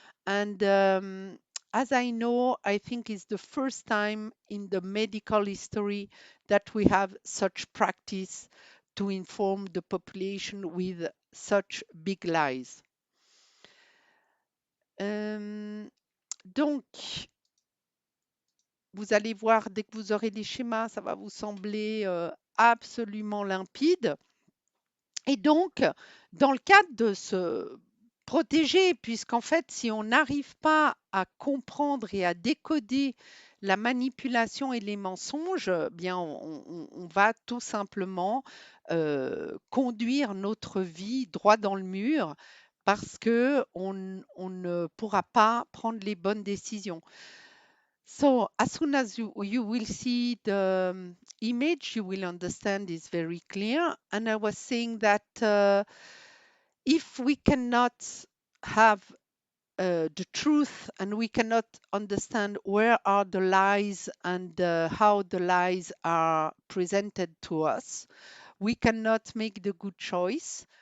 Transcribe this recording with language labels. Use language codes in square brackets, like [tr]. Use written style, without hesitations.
[en] And as I know, I think it's the first time in the medical history that we have such practice to inform the population with such big lies. [fr] Donc, vous allez voir, dès que vous aurez des schémas, ça va vous sembler absolument limpide. Et donc, dans le cadre de se protéger, puisqu'en fait, si on n'arrive pas à comprendre et à décoder la manipulation et les mensonges, bien, on va tout simplement conduire notre vie droit dans le mur parce qu'on ne pourra pas prendre les bonnes décisions. [en] So as soon as you will see the image, you will understand it's very clear. And I was saying that if we cannot have the truth and we cannot understand where are the lies and how the lies are presented to us, we cannot make the good choice.